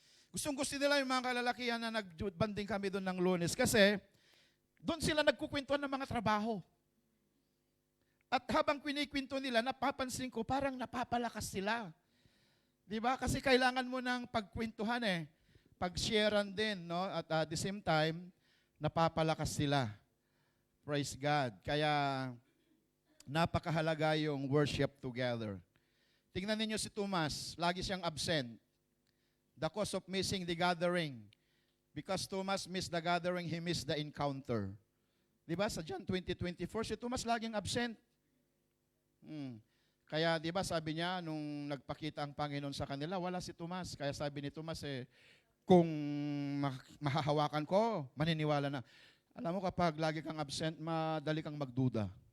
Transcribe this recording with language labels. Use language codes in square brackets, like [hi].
[tl] Gustong-gusto nila yung mga kalalakihan na nagbanding kami doon ng Lunes kasi doon sila nagkukwentuhan ng mga trabaho. At habang kwinikwento nila, napapansin ko parang napapalakas sila. Di ba? Kasi kailangan mo ng pagkwentuhan pag-sharean din, no? At [en] at the same time, [tl] napapalakas sila. Praise God. Kaya napakahalaga yung [en] worship together. [tl] Tingnan ninyo si Thomas, lagi siyang absent. [en] The cause of missing the gathering. Because Thomas missed the gathering, he missed the encounter. [tl] Di ba? Sa John 20:24, si Thomas laging absent. Kaya di ba sabi niya, nung nagpakita ang Panginoon sa kanila, wala si Thomas. Kaya sabi ni Thomas, kung mahahawakan ko, maniniwala na. Alam mo, kapag lagi kang absent, madali kang magduda.